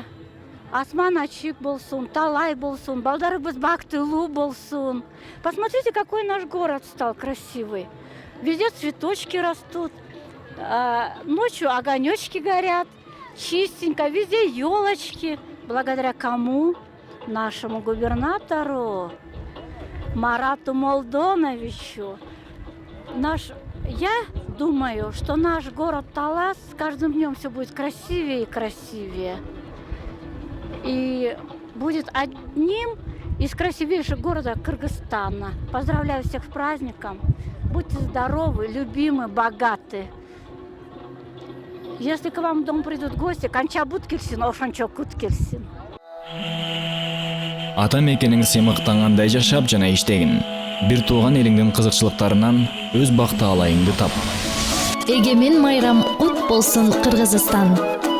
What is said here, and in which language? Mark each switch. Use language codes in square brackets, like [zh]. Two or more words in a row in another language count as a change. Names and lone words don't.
[ky] Асман ачык болсун, талай болсун, балдарыбыз бактылуу болсун. [ru] Посмотрите, какой наш город стал красивый. Везде цветочки растут, ночью огонечки горят, чистенько, везде елочки. Благодаря кому? Нашему губернатору Марату Молдоновичу. Я думаю, что наш город Талас с каждым днем все будет красивее и красивее. И будет одним из красивейших городов Кыргызстана. Поздравляю всех с праздником. Будьте здоровы, любимы, богаты. Если к вам в дом придут гости, [ky] канча бут келсин, ошончо кут келсин. Ата мекенің сыймыктангандай жашап жана иштегин. Бир тууган элиңдин кызыкчылыктарынан өз бакты алайыңды тап. Эгемен майрам кут болсун, Кыргызстан.